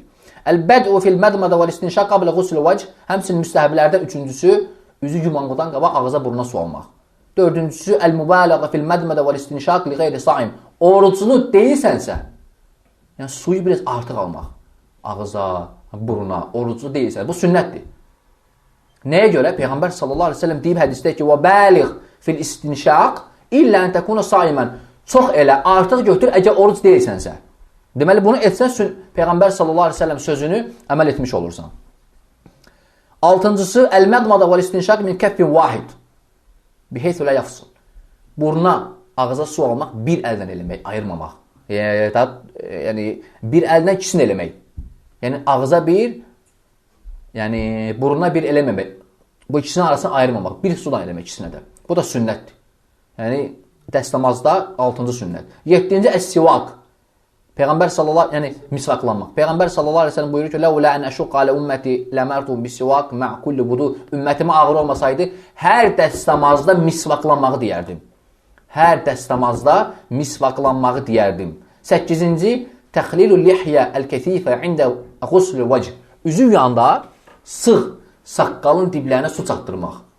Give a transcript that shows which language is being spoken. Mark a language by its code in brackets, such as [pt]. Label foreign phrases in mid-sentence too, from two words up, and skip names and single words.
[ar] البدء في المضمضة والاستنشاق قبل غسل الوجه. [az] Həmçinin müstəhəblərdən üçüncüsü, üzü yumanqıdan qabaq ağıza buruna su almaq. [ar] Dördüncüsü, المبالغة في المضمضة والاستنشاق لغير الصائم. [az] Orucunu deyilsənsə, yəni suyu biraz artıq almaq. Ağıza, buruna, orucu deyilsən. Bu sünnətdir. Nəyə görə? Peyğəmbər [ar] صلى الله عليه وسلم [az] deyib hədisdə ki, [ar] وَبَالِغْ فِي الْاِسْتِنْشَاق إلا أن تكون صائما. [az] Çox elə, artıq götür, əgər oruc deyilsənsə. Deməli, bunu etsən, Peyğəmbər [ar] صلى الله عليه وسلم [az] sözünü əməl etmiş olursan. [ar] Altıncısı, المضمضة والاستنشاق من كف واحد. بحيث لا يفصل. [az] Buruna, ağıza su almaq, bir əldən eləmək, ayırmamaq. Yəni, bir əldən ikisini eləmək. Yəni, ağıza bir, yəni, buruna bir eləməmək. Bu ikisinin arasını ayırmamaq. Bir sudan eləmək ikisinə də. Bu da sünnətdir. Yəni, dəstəmazda 6-cı sünnət. 7-ci, əs-sivak. Peyğəmbər sallallahu, yəni misvaklanmaq. [ar] Peyğəmbər صلى الله عليه وسلم [az] buyurur ki: [ar] "لولا أن أشق على أمتي لأمرت بالسواك مع كل وضوء." [az] Ümmətimə ağır olmasaydı, hər dəstəmazda misvaklanmağı deyərdim. Hər dəstəmazda misvaklanmağı deyərdim. [ar] 8-ci, تخليل اللحية الكثيفة عند غسل الوجه. [az] Üzü yuyanda sıx saqqalın diblərinə su çatdırmaq.